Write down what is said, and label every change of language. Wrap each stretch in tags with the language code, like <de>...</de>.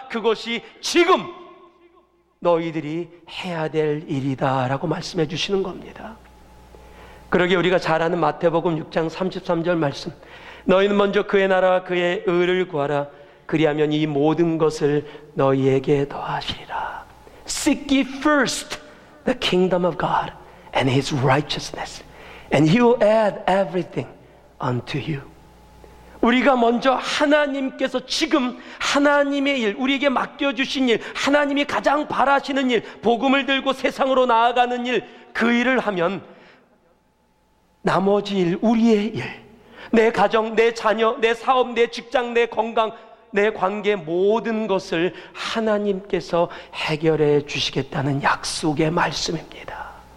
<ko>그것이 지금 너희들이 해야 될 일이다 라고 말씀해 주시는 겁니다. 그러게 우리가 잘 아는 마태복음 6장 33절 말씀, 너희는 먼저 그의 나라와 그의 의를 구하라. 그리하면 이 모든 것을 너희에게 더하시리라.</ko> <en>Seek ye first the kingdom of God and His righteousness, and He will add everything unto you.</en> <ko>우리가 먼저 하나님께서 지금 하나님의 일, 우리에게 맡겨주신 일, 하나님이 가장 바라시는 일, 복음을 들고 세상으로 나아가는 일, 그 일을 하면 나머지 일, 우리의 일, 내 가정, 내 자녀, 내 사업, 내 직장, 내 건강, 내 관계 모든 것을 하나님께서 해결해 주시겠다는 약속의 말씀입니다.</ko>